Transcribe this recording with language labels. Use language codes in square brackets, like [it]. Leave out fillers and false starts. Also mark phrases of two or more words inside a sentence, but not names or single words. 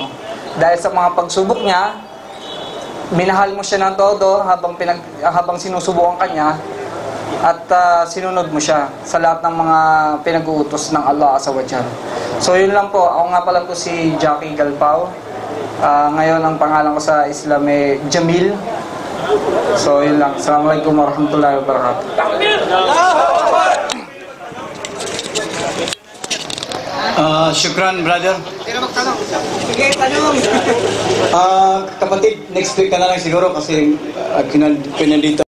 [tl] Dahil sa mga pagsubok niya, minahal mo siya ng todo habang sinusubukan ka niya at sinunod mo siya sa lahat ng mga pinag-uutos ng [ar] الله عز وجل. [tl] So yun lang po, ako nga pala po si Jackie Galpao. Ngayon ang pangalan ko sa Islam ay Jamil. So yun lang. [ar] السلام عليكم ورحمة الله وبركاته. [tl] Shukran, brother. Sino magtanong? Sige, tanong. Kapatid, [en] next week [tl] ka na lang siguro kasi pinandito.